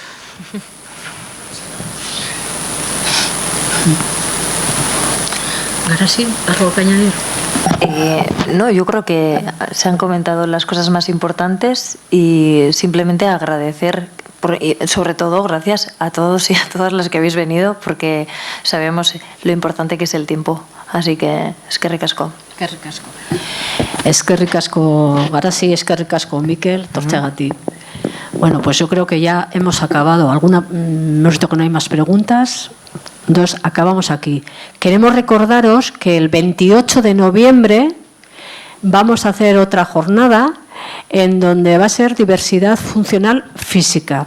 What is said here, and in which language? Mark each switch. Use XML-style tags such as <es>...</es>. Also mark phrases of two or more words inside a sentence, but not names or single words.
<es>Ahora sí, ¿algo que añadir? No, yo creo que se han comentado las cosas más importantes y simplemente agradecer, y sobre todo gracias a todos y a todas las que habéis venido, porque sabemos lo importante que es el tiempo. Así que</es> <eu>eskerrik asko. Eskerrik asko. Eskerrik asko, Garasi, eskerrik asko, Mikel, tortzeagatik.</eu> <es>Bueno, pues yo creo que ya hemos acabado. Hemos visto que no hay más preguntas. Entonces, acabamos aquí. Queremos recordaros que el 28 de noviembre vamos a hacer otra jornada en donde va a ser diversidad funcional física.</es>